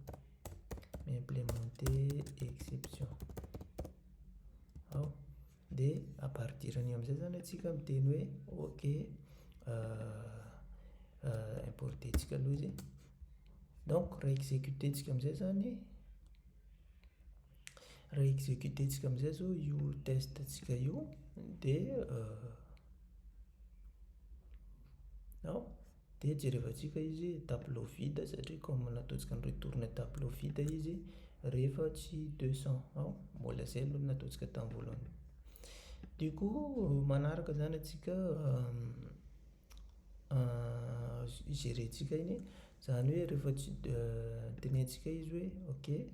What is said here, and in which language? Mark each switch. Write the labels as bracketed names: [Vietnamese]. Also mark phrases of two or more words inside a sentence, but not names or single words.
[Malagasy] exception dia [French] à partir [Malagasy] ny amizay zany atsika miteny hoe ok importentsika aloha izy donc raha exécutentsika amizay zany raha exécutentsika amizay zao io testentsika io dia dia jerevantsika izy [French] tableau vide [Malagasy] satria comme nataontsika ny retourne [French] tableau vide [Malagasy] izy rehefa tsy 200 mbola zay aloha nataontsika tamin'ny voalohany [French] du coup [Malagasy] manaraka zany atsika gérentsika iny zany hoe rehefa tsy tenentsika izy hoe ok